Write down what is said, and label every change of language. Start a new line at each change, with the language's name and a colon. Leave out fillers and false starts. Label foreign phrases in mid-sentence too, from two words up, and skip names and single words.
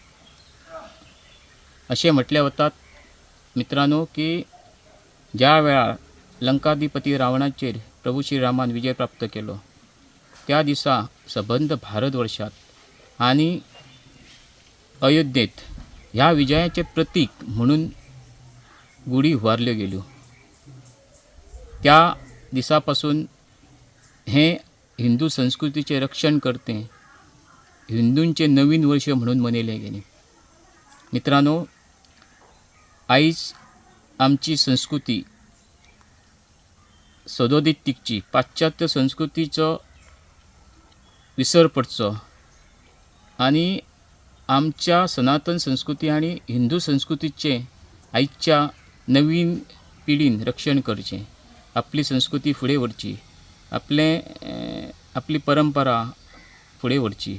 Konkani: असे म्हटले होतात मित्रांनो की ज्या वेळा लंकाधिपती रावणाचेर प्रभू श्रीरामान विजय प्राप्त केलो त्या दिसा संबंध भारतवर्षात आणि अयोध्येत ह्या विजयाचे प्रतीक म्हणून गुढी उभारल्यो गेल्यो. त्या दिसापासून हे हिंदू संस्कृतीचे रक्षण करते हिंदूंचे नवीन वर्ष म्हणून मनयले गेले. मित्रांनो, आयज आमची संस्कृती सदोदित तिगची पाश्चात्य संस्कृतीचो विसर पडचो आणि आमच्या सनातन संस्कृती आणि हिंदू संस्कृतीचे आयच्या नवीन पिढीन रक्षण करचें, आपली संस्कृती फुडें व्हरची, आपली परंपरा फुडें व्हरची.